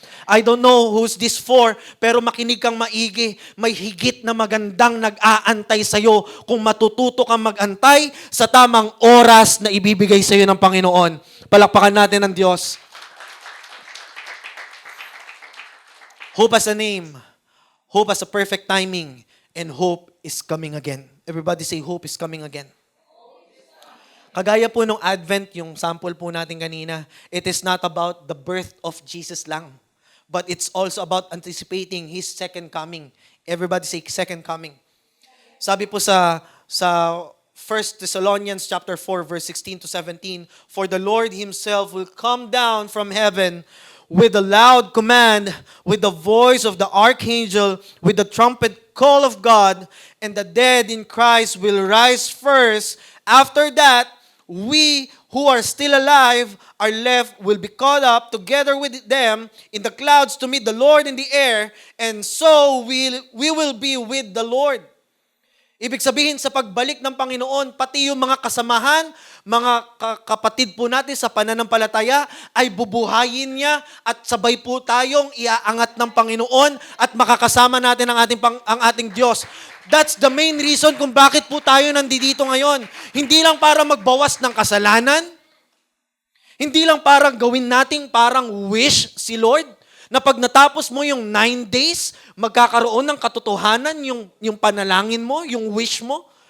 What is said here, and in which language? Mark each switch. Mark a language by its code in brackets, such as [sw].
[en] I don't know who's this for, [tl] pero makinig kang maigi. May higit na magandang nag-aantay sa'yo kung matututo kang mag-antay sa tamang oras na ibibigay sa'yo ng Panginoon. Palakpakan natin ang Diyos. [en] Hope has a name. Hope has a perfect timing. And hope is coming again. Everybody say, hope is coming again. [tl] Kagaya po nung Advent, yung sample po natin kanina, [en] it is not about the birth of Jesus lang. But it's also about anticipating His second coming. Everybody say, second coming. [tl] Sabi po sa [en] 1 Thessalonians chapter 4, verse 16 to 17, for the Lord Himself will come down from heaven with a loud command, with the voice of the archangel, with the trumpet call of God, and the dead in Christ will rise first. After that, we who are still alive are left will be caught up together with them in the clouds to meet the Lord in the air, and so we will be with the Lord. [tl] Ibig sabihin sa pagbalik ng Panginoon, pati yung mga kasamahan, mga kapatid po natin sa pananampalataya ay bubuhayin niya at sabay po tayong iaangat ng Panginoon at makakasama natin ang ating Diyos. [en] That's the main reason [tl] kung bakit po tayo nandito ngayon. Hindi lang para magbawas ng kasalanan, hindi lang para gawin nating parang wish si Lord, na pag natapos mo yung 9 days, magkakaroon ng katotohanan yung panalangin mo, yung wish mo.